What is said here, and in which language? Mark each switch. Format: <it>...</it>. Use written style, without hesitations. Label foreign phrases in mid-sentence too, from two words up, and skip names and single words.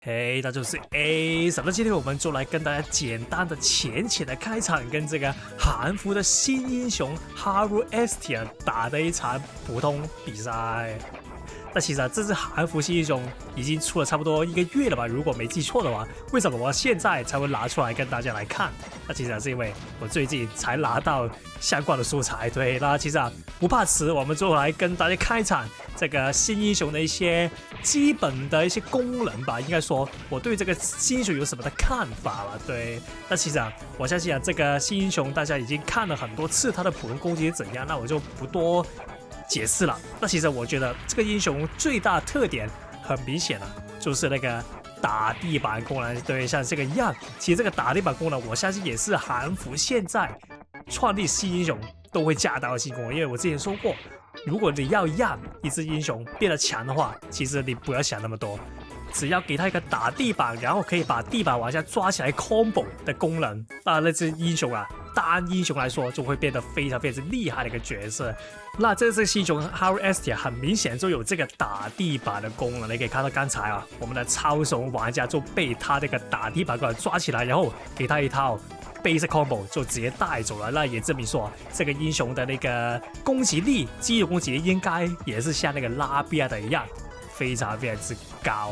<zh>嘿，那就是 A。那今天我們就來跟大家簡單的淺的開場，跟這個韓服的新英雄 Haru Estia 打的一場普通比賽。那其實這支韓服新英雄已經出了差不多1個月了吧，如果沒記錯的話。為什麼我現在才會拿出來跟大家來看？那其實是因為我最近才拿到相關的素材。對，那其實不怕遲，我們就來跟大家開場這個新英雄的一些基本的一些功能吧。應該說我對這個新英雄有什麼的看法了。對，那其實我相信這個新英雄大家已經看了很多次，他的普通攻擊是怎樣，那我就不多解釋了。那其實我覺得這個英雄最大特點很明顯了，就是那個打地板功能。對，像這個一樣，其實這個打地板功能我相信也是韓服現在創立新英雄都會加到的新功能。因為我之前說過，如果你要讓一隻英雄變得強的話，其實你不要想那麼多，只要給他一個打地板，然後可以把地板往下抓起來 combo 的功能，那隻英雄啊，單英雄來說就會變得非常厲害的一個角色。那這隻新英雄 Haru Estia 很明顯就有這個打地板的功能。你可以看到剛才啊，我們的超手玩家就被他這個打地板過來抓起來，然後給他一套</zh> <en>basic combo</en> <zh>就直接帶走了。那也證明說這個英雄的那個攻擊力，基礎攻擊力應該也是像那個拉比亞的一樣非常之高。</zh>